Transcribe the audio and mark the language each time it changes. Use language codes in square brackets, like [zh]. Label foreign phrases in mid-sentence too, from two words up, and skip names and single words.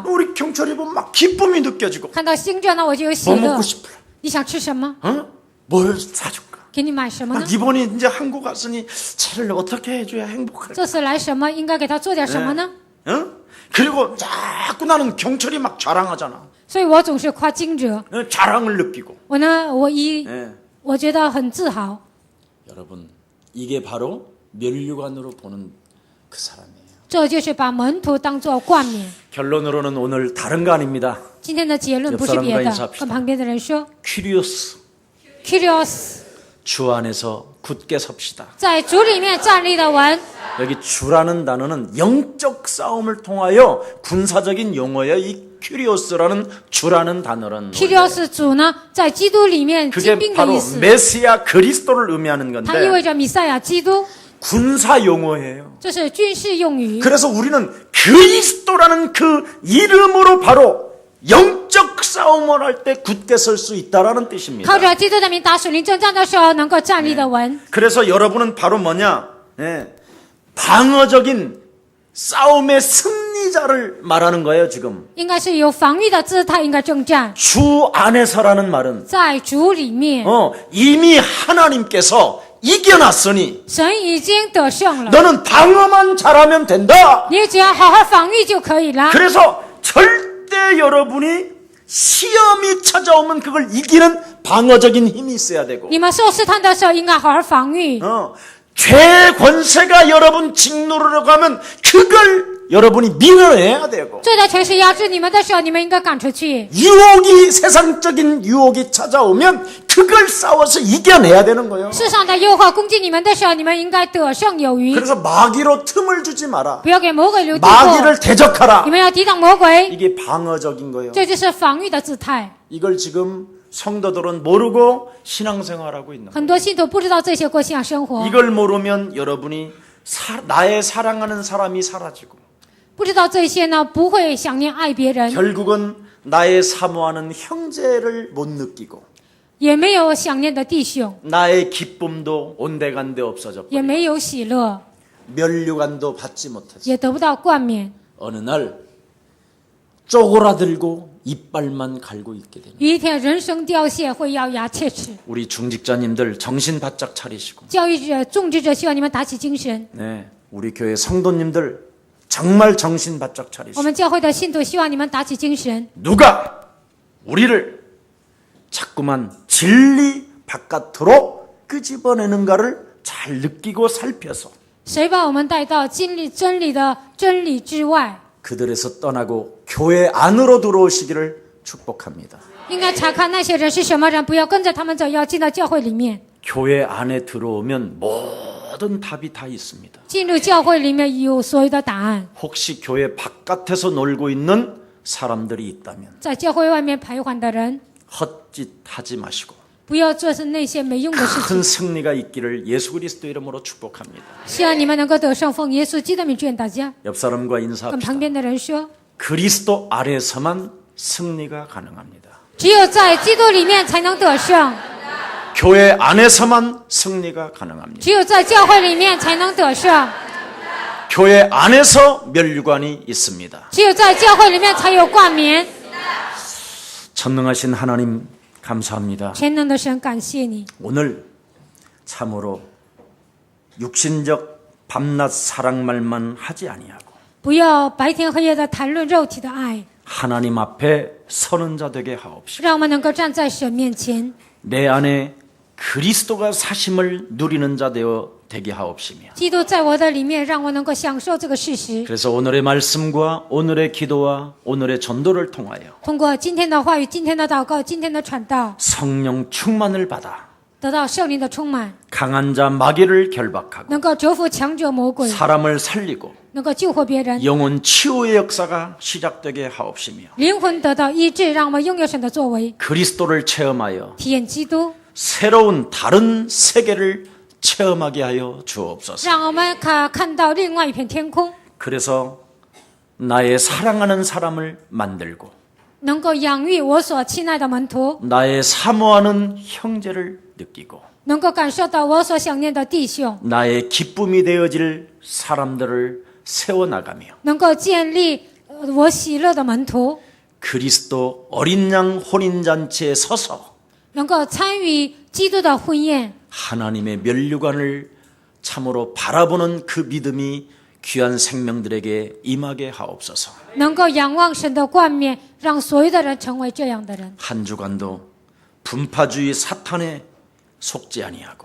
[ko] 우리 경철이 보면 막 기쁨이 느껴지고 [zh] 看到经者呢，我就有喜 [ko] 뭐 [zh] 乐 [ko] 먹고 。 싶어? [zh] 你想吃什么？ [ko] 어? 뭘 사줄까? [zh] 给你买什么呢？ [ko] 이번에 이제 한국 왔으니 쟤를 어떻게 해줘야 행복할까? [zh] 这次来什么？应该给他做点什么呢？ [ko] 어? 그리고 자꾸 나는 경철이 막 자랑하잖아. [zh] 所以我总是夸经者。 [ko] 자랑을 느끼고. [zh] 我呢， [ko] 예. [zh] 我觉得很自豪。 [ko] 여러분 이게 바로 면류관으로 보는 그 사람이에요. [zh] 这就是把门徒当作冠冕。 [ko] 결론으로는 오늘 다른 거 아닙니다. [zh] 今天的结论不是别的，跟旁边的人说 [ko] 퀴리오스 [zh] ：“Kyrios， [ko] 주 안에서 굳게 섭시다. [zh] 在主里面站立的稳。 [ko] 여기 주라는 단어는 영적 싸움을 통하여 군사적인 용어예요. 이 퀴리오스라는 주라는 단어는 [zh] Kyrios 主呢，在基督里面精 [ko] 그게 [zh] 兵的 [ko] 바로 [zh] 意思， [ko] 메시아 그리스도를 의미하는 [zh] 它意 [ko] 건데 [zh] 味着弥赛亚基督， [ko] 군사 용어예요. [zh] 这是军事用语。 [ko] 그래서 우리는 그리스도라는 그 이름으로 바로 영적 싸움을 할 때 굳게 설 수 있다라는 뜻입니다. [zh] 靠着基督的名打属灵征战的时候，能够站立的稳。 [ko] 그래서 여러분은 바로 뭐냐? 예, 방어적인 싸움의 승리 승리자를 말하는 거예요, 지금. [zh] 应该是有防御的姿态，应该征战。 [ko] 주 안에서라는 말은 [zh] 在主里面， [ko] 이미 하나님께서 이겨놨으니 [zh] 神已经得胜了， [ko] 너는 방어만 잘하면 된다. [zh] 你只要好好防御就可以了。 [ko] 그래서 절대 여러분이 시험이 찾아오면 그걸 이기는 방어적인 힘이 있어야 되고 [zh] 你们受试探的时候，应该好好防御。 [ko] 죄 권세가 여러분 직누르려고 하면 그걸 여러분이 밀어내야 되고 [zh] 罪的权势压制你们的时候，你们应该赶出去。 [ko] 유혹이 세상적인 유혹이 찾아오면 그걸 싸워서 이겨내야 되는 거예요. [zh] 世上的诱惑攻击你们的时候，你们应该得胜有余， [ko] 그래서 마귀로 틈을 주지 마라. [zh] 不要给魔鬼留地步。 [ko] 마귀를 대적하라. [zh] 你们要抵挡魔鬼， [ko] 이게 방어적인 거예요. [zh] 这就是防御的姿态。 [ko] 이걸 지금 성도들은 모르고 신앙생활하고 있는 거예요. [zh] 很多信徒不知道这些过信仰生活， [ko] 이걸 모르면 여러분이 나의 사랑하는 사람이 사라지고 [zh] 不知道这些呢，不会想念爱别人， [ko] 결국은 나의 사모하는 형제를 못 느끼고 [zh] 也没有想念的弟兄， [ko] 나의 기쁨도 온데간데 없어졌고 [zh] 也没有喜乐， [ko] 면류관도 받지 못했어. [zh] 也得不到冠冕。 [ko] 어느 날 쪼그라들고 이빨만 갈고 있게 됩니다. [zh] 有一天人生凋谢，会咬牙切齿。 [ko] 우리 중직자님들 정신 바짝 차리시고 [zh] 教育者、种植者希望你们打起精神。 [ko] 네, 우리 교회 성도님들 정말 정신 바짝 [zh] 我 [ko] 차리시고 [zh] 们教会的信徒希望你们打起精神。 [ko] 누가 우리를 자꾸만 진리 바깥으로 끄집어내는가를 잘 느끼고 살펴서 [zh] 谁把我们带到真理的真理之外？ [ko] 그들에서 떠나고 교회 안으로 들어오시기를 축복합니다. [zh] 应该查看那些人是什么人，不要跟着他们走，要进到教会里面。 [ko] 교회 안에 들어오면 모든 답이 다 있습니다. [zh] 进入教会里面有所有的答案。 [ko] 혹시 교회 바깥에서 놀고 있는 사람들이 있다면 [zh] 在教会外面徘徊的人， [ko] 헛짓 하지 마시고 [zh] 不要做是那些没用的事 [ko] 큰 [zh] 情。 [ko] 승리가 있기를 예수 그리스도 이름으로 축복합니다. [zh] 希望你们能够得胜，奉耶稣基督的名祝愿大家。 [ko] 옆 사람과 [zh] 跟 [ko] 인사합시다. [zh] 旁边的人说， [ko] 그리스도 안에서만 승리가 가능합니다. [zh] 只有在基督里面才能得胜， [ko] 교회 안에서만 승리가 가능합니다. [zh] 只有在教会里面才能得胜， [ko] 교회 안에서 면류관이 있습니다. [zh] 只有在教会里面才有冠冕。 [ko] 전능하신 하나님 감사합니다. [zh] 全能的神，感谢你。 [ko] 오늘 참으로 육신적 밤낮 사랑말만 하지 아니하고 [zh] 不要白天黑夜的谈论肉体的爱， [ko] 하나님 앞에 서는 자 되게 하옵시고 [zh] 让我们能够站在神面前， [ko] 내 안에 그리스도가 사심을 누리는 자 되게 하옵시며 [zh] 基督在我的里面，让我能够享受这个事实。 [ko] 그래서 오늘의 말씀과 오늘의 기도와 오늘의 전도를 통하여 [zh] 通过今天的话语、今天的祷告、今天的传道， [ko] 성령 충만을 받아 [zh] 得到圣灵的充满， [ko] 강한 자 마귀를 결박하고 [zh] 能够折服强者魔鬼， [ko] 사람을 살리고 [zh] 能够救活别人， [ko] 영혼 치유의 역사가 시작되게 하옵시며 [zh] 灵魂得到医治，让我们拥有神的作为， [ko] 그리스도를 체험하여 [zh] 体验基督， [ko] 새로운 다른 세계를 체험하게 하여 주옵소서. [zh] 让我们看到另外一片天空， [ko] 그래서 나의 사랑하는 사람을 만들고 [zh] 能够养育我所亲爱的门徒， [ko] 나의 사모하는 형제를 느끼고 [zh] 能够感受到我所想念的弟兄， [ko] 나의 기쁨이 되어질 사람들을 세워나가며 [zh] 能够建立我喜乐的门徒， [ko] 그리스도 어린 양 혼인잔치에 서서 [zh] 能够参与基督的婚宴， [ko] 하나님의 면류관을 참으로 바라보는 그 믿음이 귀한 생명들에게 임하게 하옵소서. [zh] 能够仰望神的冠冕，让所有的人成为这样的人。 [ko] 한 주간도 분파주의 사탄에 속지 아니하고